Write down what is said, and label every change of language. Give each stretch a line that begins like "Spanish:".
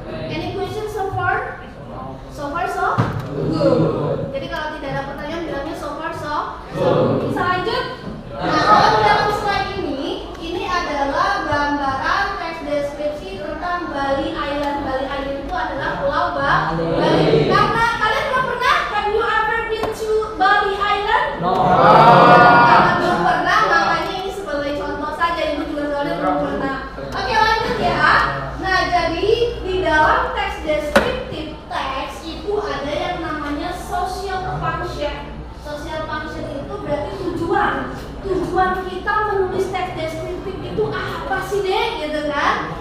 English: Any question so far? So far so good.
Indonesian: Jadi kalau tidak ada pertanyaan bilangnya
English: so far so good.
Indonesian: Bisa lanjut? Nah, kalau dalam slide ini adalah gambaran teks deskripsi tentang Bali Island. Bali Island itu adalah Pulau Bali. Karena kalian belum pernah,
English: have you ever been to Bali Island? No.
Indonesian: Karena belum pernah, makanya ini sebagai contoh saja. Ibu juga soalnya belum pernah. Oke, lanjut ya. Nah, jadi di dalam teks deskriptif teks itu ada yang namanya social function. Social function itu berarti tujuan. Tujuan kita menulis teks deskriptif itu apa sih deh, gitu kan?